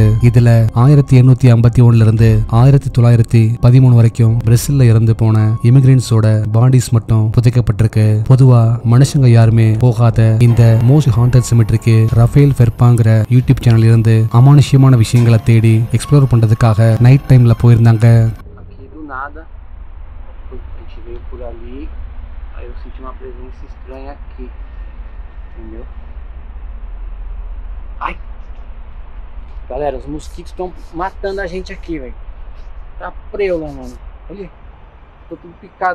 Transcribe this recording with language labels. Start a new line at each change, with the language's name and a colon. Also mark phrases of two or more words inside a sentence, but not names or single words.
Tamil: இதுல 1851ல இருந்து 1913 வரைக்கும் பிரேசில்ல இறந்து போன
English: immigrants bodies
Tamil: மட்டும் புதைக்கப்பட்டிருக்கு. பொதுவா மனுஷங்க யாருமே போகாத இந்த
English: most haunted cemetery
Tamil: ரஃபேல் ஃபெர்பாங்கிற
English: YouTube channel
Tamil: இருந்து அமானுஷ்யமான விஷயங்களை தேடி எக்ஸ்ப்ளோர் பண்றதுக்காக
English: night time
Tamil: போயிருந்தாங்க.
Portuguese: Veio por ali, aí eu senti uma presença estranha aqui, entendeu? Ai! Galera, os mosquitos estão matando a gente aqui, velho. Tá preula, mano. Olha, tô tudo picado.